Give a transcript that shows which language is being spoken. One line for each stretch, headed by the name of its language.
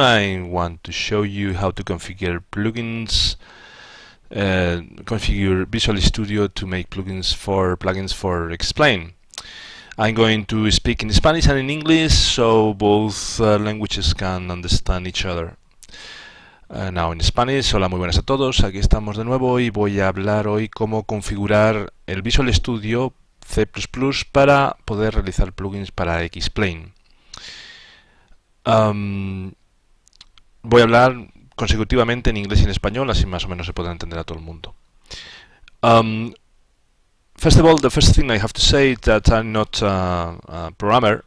English: I want to show you how to configure plugins, configure Visual Studio to make plugins for XPlane. I'm going to speak in Spanish and in English so both languages can understand each other. Now in Spanish.
Spanish: Hola, muy buenas a todos, aquí estamos de nuevo y voy a hablar hoy cómo configurar el Visual Studio C++ para poder realizar plugins para XPlane. Voy a hablar consecutivamente en inglés y en español, así más o menos se puede entender a todo el mundo.
English: First of all, the first thing I have to say is that I'm not a programmer.